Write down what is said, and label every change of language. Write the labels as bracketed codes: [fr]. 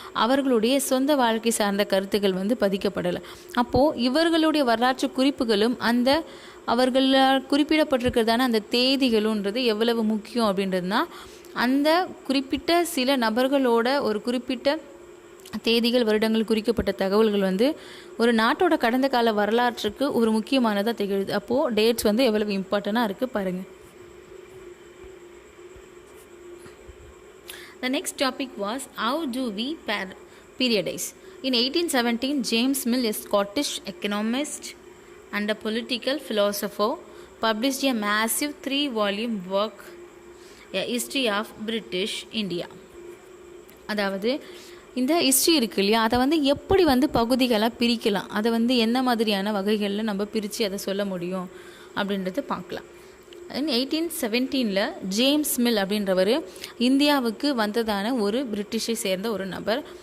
[ta] அவர்களுடைய சொந்த வாழ்க்கை சார்ந்த கருத்துக்கள் வந்து பதிக்கப்படலை. அப்போது இவர்களுடைய வரலாற்று குறிப்புகளும் அந்த அவர்களால் குறிப்பிடப்பட்டிருக்கிறதான அந்த தேதிகளுன்றது எவ்வளவு முக்கியம் அப்படின்றதுனா, அந்த குறிப்பிட்ட சில நபர்களோட ஒரு குறிப்பிட்ட தேதிகள், வருடங்கள், குறிக்கப்பட்ட தகவல்கள் வந்து ஒரு நாட்டோட கடந்த கால வரலாற்றுக்கு ஒரு முக்கியமானதாக திகழுது. அப்போது டேட்ஸ் வந்து எவ்வளவு இம்பார்ட்டண்ட்டாக இருக்குது பாருங்கள். [en] The next topic was how do we periodize. In 1817, James Mill, a Scottish economist and a political philosopher, published a massive 3-volume work, A History of British India. அதாவது [ta] இந்த ஹிஸ்ட்ரி இருக்கு இல்லையா, அதை வந்து எப்படி வந்து பகுதிகளாக பிரிக்கலாம், அதை வந்து என்ன மாதிரியான வகைகளில் நம்ம பிரித்து அதை சொல்ல முடியும் அப்படின்றது பார்க்கலாம். 1817 ஜேம்ஸ் மில் அப்படின்றவர் இந்தியாவுக்கு வந்ததான ஒரு பிரிட்டிஷை சேர்ந்த ஒரு நபர்.